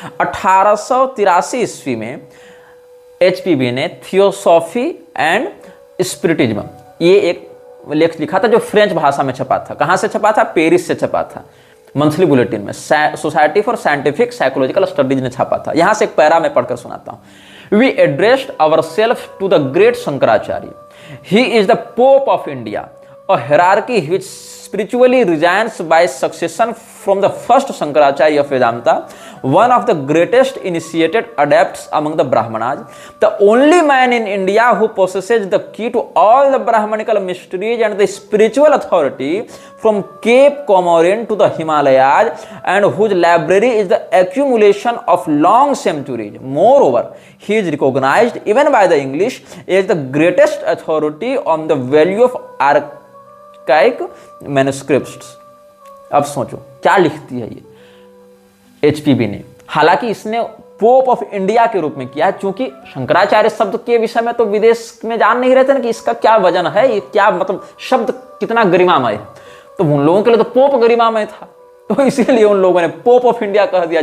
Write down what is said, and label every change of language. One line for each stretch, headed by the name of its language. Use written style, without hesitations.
Hindi: 1883 ईस्वी में एचपीबी ने थियोसॉफी एंड स्पिरिटिज्म ये एक लेख लिखा था, जो फ्रेंच भाषा में छपा था। कहां से छपा था, पेरिस से छपा था, मंथली बुलेटिन में society for scientific psychological studies ने छपा था। यहां से एक पैरा मैं पढ़कर सुनाता हूं।
English: We addressed ourselves to the great Shankaracharya, he is the Pope of India, a hierarchy which spiritually resigns by succession from the first Shankaracharya of Vedanta, one of the greatest initiated adepts among the Brahmanas, the only man in India who possesses the key to all the Brahmanical mysteries and the spiritual authority from Cape Comorin to the Himalayas, and whose library is the accumulation of long centuries. Moreover, he is recognized even by the English as the greatest authority on the value of archaic manuscripts.
Hindi: अब सोचो क्या लिखती है ये HPB ने। हालांकि इसने pope of India के रूप में किया है, क्योंकि शंकराचार्य शब्द के विषय में तो विदेश में जान नहीं रहते ना कि इसका क्या वजन है, ये क्या मतलब शब्द कितना गरिमामय है। तो उन लोगों के लिए तो पोप गरिमामय था, तो इसीलिए उन लोगों ने पोप ऑफ इंडिया कह दिया।